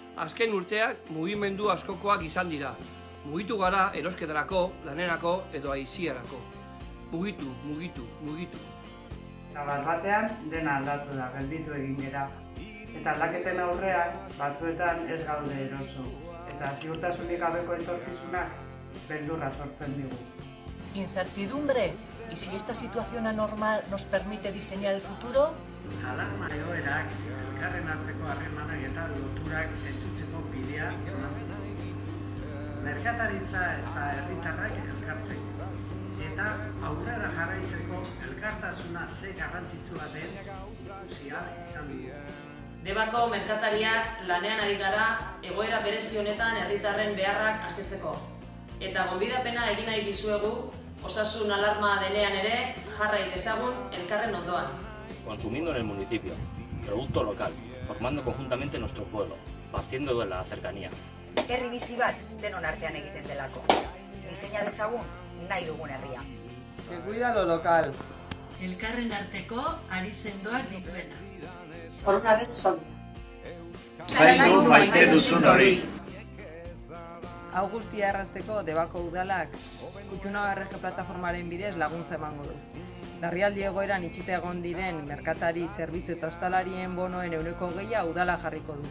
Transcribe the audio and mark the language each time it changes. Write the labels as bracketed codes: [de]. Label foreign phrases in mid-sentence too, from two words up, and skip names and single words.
[eu] Azken urteak mugimendu askokoak izan dira. Mugitu gara erosketarako, lanerako edo aisiarako. Mugitu, mugitu, mugitu. Eta bat-batean dena aldatu da, gelditu egin gera. Eta aldaketen aurrean, batzuetan ez gaude eroso. Eta ziurtasunik gabeko etorkizunak beldurra sortzen digu. [es] Incertidumbre. ¿Y si esta situación anormal nos permite diseñar el futuro? [eu] Alarma egoerak, elkarren arteko harremanak eta loturak estutzeko bidea eman du. Merkataritza eta herritarrak elkartzeko. Eta aurrera jarraitzeko elkartasuna ze garrantzitsua den ikusi ahal izan dugu. Debako merkatariak lanean ari gara egoera berezi honetan herritarren beharrak asetzeko. Eta gonbidapena egin nahi dizuegu, osasun alarma denean ere jarrai dezagun elkarren ondoan. [es] Consumiendo en el municipio, producto local, formando conjuntamente nuestro pueblo, partiendo de la cercanía. [eu] Herri bizi bat denon artean egiten delako. Diseina dezagun nahi dugun herria. [es] Que cuida lo local. [eu] Elkarren arteko ari sendoak dituena. [es] Por una vez sólida. [eu] Zaindu maite duzun hori. Hau guztia errazteko Debako udalak Kutxuna RG plataformaren bidez laguntza emango du. Larrialdi egoeran itxita egon diren merkatari, zerbitzu eta ostalarien bonoen 20% udala jarriko du.